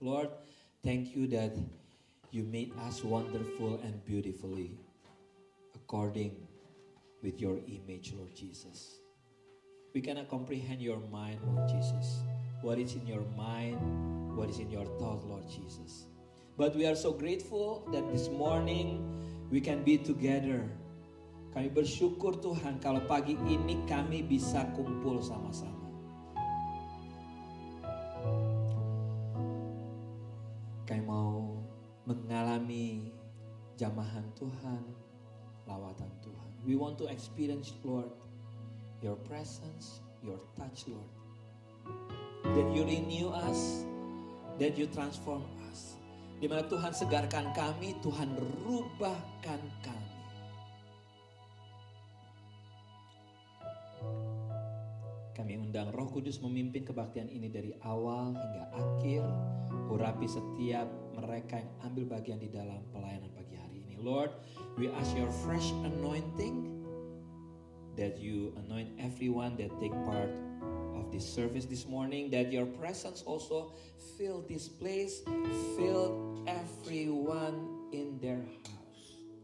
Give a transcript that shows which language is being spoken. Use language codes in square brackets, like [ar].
[en] Lord, thank you that you made us wonderful and beautifully according with your image, Lord Jesus. We cannot comprehend your mind, Lord Jesus. What is in your mind, what is in your thought, Lord Jesus. But we are so grateful that this morning we can be together. [id] Kami bersyukur Tuhan kalau pagi ini kami bisa kumpul sama-sama. Kami mau mengalami jamahan Tuhan, lawatan Tuhan. [en] We want to experience, Lord, your presence, your touch, Lord. That you renew us, that you transform us. [id] Di mana Tuhan segarkan kami, Tuhan rubahkan kami. Kami undang Roh Kudus memimpin kebaktian ini dari awal hingga akhir. Urapi setiap mereka yang ambil bagian di dalam pelayanan pagi hari ini. [en] Lord, we ask your fresh anointing, that you anoint everyone that take part of of this service this morning, that your presence also fill this place, fill everyone in their house.